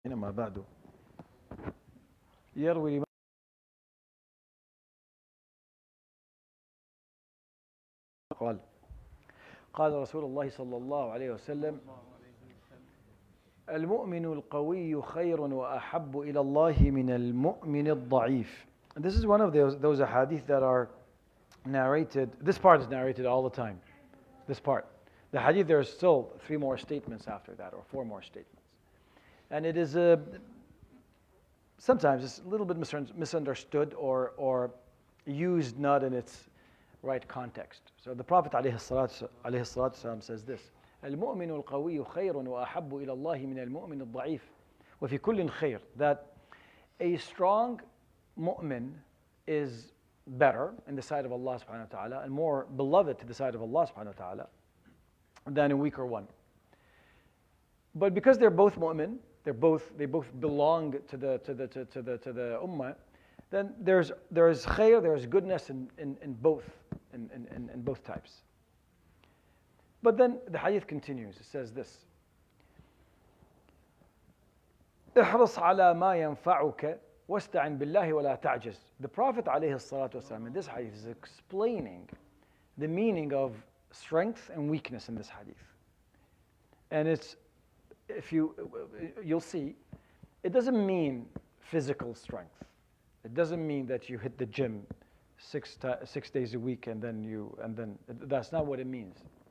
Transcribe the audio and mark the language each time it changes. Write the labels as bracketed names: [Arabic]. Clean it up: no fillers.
[Arabic] أما بعد يروي قال قال رسول الله صلى الله عليه وسلم المؤمن القوي خير وأحب إلى الله من المؤمن الضعيف. [English] And this is one of those ahadith that are narrated. This part is narrated all the time. This part. The hadith, there are still 3 more statements after that, or 4 more statements. And it is sometimes it's a little bit misunderstood or used not in its right context. So the Prophet ﷺ says this: [Arabic] المؤمن القوي خير وأحب إلى الله من المؤمن الضعيف وفي كل خير. [English] That a strong mu'min is better in the sight of Allah subhanahu wa ta'ala and more beloved to the sight of Allah subhanahu wa ta'ala than a weaker one. But because they're both mu'min, they both belong to the ummah, then there's khair, there's goodness in both types. But then the hadith continues. It says this: [Arabic] احرص على ما ينفعك واستعن بالله ولا تعجز. [English] The Prophet ﷺ in this hadith is explaining the meaning of strength and weakness in this hadith. And it's, if you'll see, it doesn't mean physical strength. It doesn't mean that you hit the gym 6 days a week and then that's not what it means.